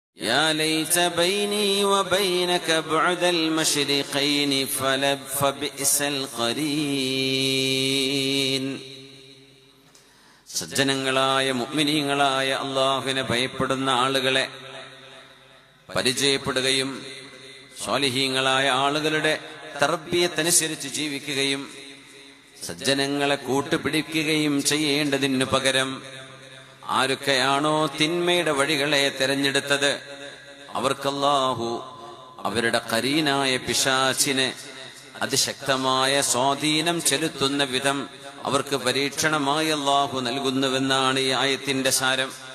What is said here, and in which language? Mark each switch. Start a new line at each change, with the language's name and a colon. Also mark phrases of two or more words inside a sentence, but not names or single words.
Arabic: يا ليت بيني وبينك بعد المشرقين فبئس القرين.
Malayalam: സജ്ജനങ്ങളായ മുഅ്മിനീങ്ങളായ അല്ലാഹുവിനെ ഭയപ്പെടുന്ന ആളുകളെ പരിചയപ്പെടുകയും സ്വാലിഹീങ്ങളായ ആളുകളുടെ തർബിയത്തനുസരിച്ച് ജീവിക്കുകയും സജ്ജനങ്ങളെ കൂട്ടുപിടിക്കുകയും ചെയ്യേണ്ടതിനു പകരം ആരൊക്കെയാണോ തിന്മയുടെ വഴികളെ തെരഞ്ഞെടുത്തത് അവർക്ക് അല്ലാഹു അവരുടെ ഖരീനായ പിശാചിനെ അതിശക്തമായ സ്വാധീനം ചെലുത്തുന്ന വിധം അവർക്ക് പരീക്ഷണമായി അല്ലാഹു നൽകുന്നുവെന്നാണ് ഈ ആയത്തിന്റെ സാരം.